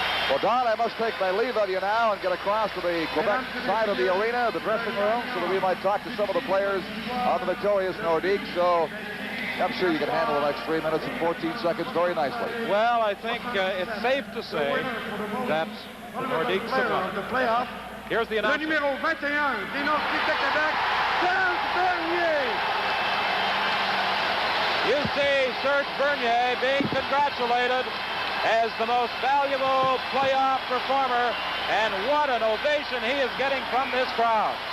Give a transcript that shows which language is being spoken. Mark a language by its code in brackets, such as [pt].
[en] Well, Don, I must take my leave of you now and get across to the Quebec side of the arena, the dressing room, so that we might talk to some of the players on the victorious Nordiques. So I'm sure you can handle the next 3 minutes and 14 seconds very nicely. Well, I think it's safe to say that the Nordiques have won. The playoff. Here's the [fr] Le [en] announcement. [fr] numéro 21 des Nordiques de Québec, Serge Bernier. [en] You see Serge Bernier being congratulated as the most valuable playoff performer, and what an ovation he is getting from this crowd.